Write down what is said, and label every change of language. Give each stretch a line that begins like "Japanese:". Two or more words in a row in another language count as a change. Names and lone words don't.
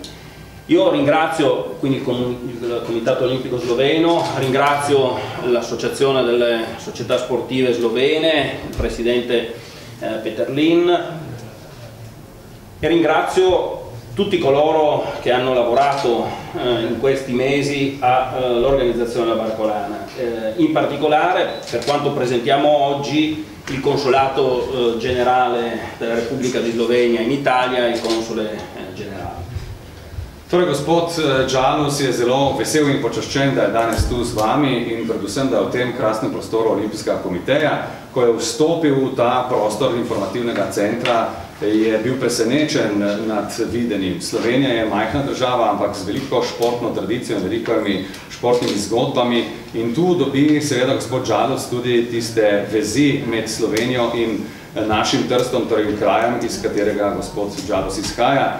Italian: Io ringrazio quindi il Comitato Olimpico Sloveno, ringrazio l'Associazione delle Società Sportive Slovene, il Presidente Peterlin, e ringrazio tutti coloro che hanno lavorato in questi mesi all'organizzazione della Barcolana, in particolare per quanto presentiamo oggi il Consolato Generale della Repubblica di Slovenia in Italia in Console Generale.
Slovenian: Torej, gospod Đaluc je zelo vesel in počaščen, da je danes tu z vami in predvsem, da v tem krasnem prostoru Olimpijskega komiteja, ko je vstopil v ta prostor informativnega centra, je bil presenečen nad videnim. Slovenija je majhna država, ampak z veliko športno tradicijo in velikimi športnimi zgodbami, in tu dobi seveda gospod Đaluc tudi tiste vezi med Slovenijo in našim Trstom, torej krajem, iz katerega gospod Đaluc izhaja.